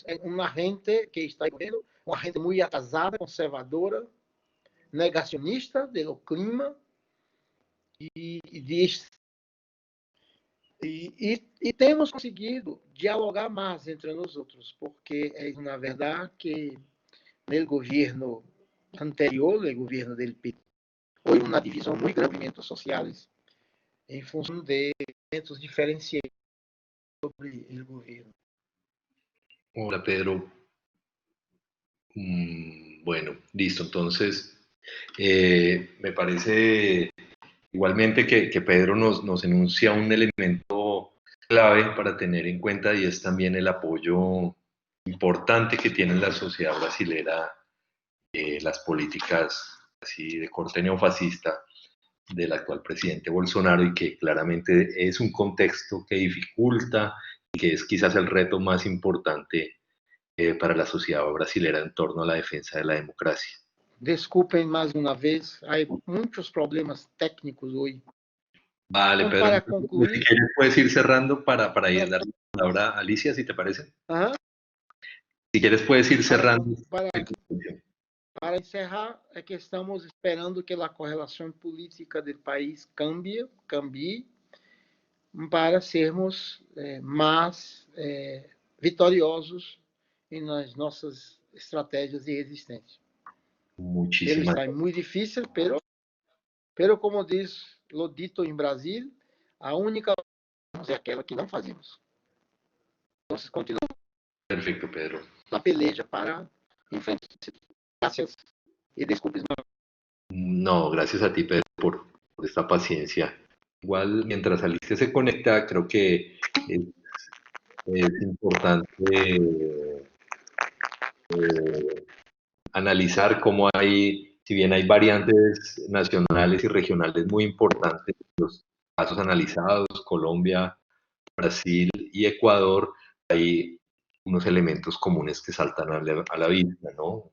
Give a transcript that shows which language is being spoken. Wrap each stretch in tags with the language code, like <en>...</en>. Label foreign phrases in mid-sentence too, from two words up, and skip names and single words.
<pt>É uma gente que está em governo, uma gente muito atrasada, conservadora, negacionista do clima e temos conseguido dialogar mais entre nós outros, porque é na verdade que no governo anterior, no governo do PT, houve uma divisão muito grande de movimentos sociais em função de elementos diferenciados sobre o governo.</pt> <es>Hola Pedro. Bueno, listo. Entonces, me parece igualmente que Pedro nos enuncia un elemento clave para tener en cuenta y es también el apoyo importante que tiene la sociedad brasilera las políticas así de corte neofascista del actual presidente Bolsonaro y que claramente es un contexto que dificulta y que es quizás el reto más importante para la sociedad brasilera en torno a la defensa de la democracia.</es> <pt>Desculpem mais uma vez, há muitos problemas técnicos hoje.</pt> <es>Vale,</es> <pt>Então, Pedro,</pt> <es>para concluir, si quieres puedes ir cerrando para ir dar la palabra a Alicia, si te parece. Si quieres puedes ir cerrando.</es> <pt>Para encerrar, é que estamos esperando que a correlação política do país cambie para sermos mais vitoriosos nas nossas estratégias de resistência. Ele está muito difícil, pero como diz o dito em Brasil, a única é aquela que não fazemos. Então, continuamos.</pt> <es>Perfecto, Pedro.</es> <pt>Na peleja para enfrentar.</pt> <es>Gracias y disculpes. No, gracias a ti, Pedro, por esta paciencia. Igual, mientras Alicia se conecta, creo que es importante analizar cómo hay, si bien hay variantes nacionales y regionales muy importantes, los casos analizados, Colombia, Brasil y Ecuador, hay unos elementos comunes que saltan a la vista, ¿no?</es>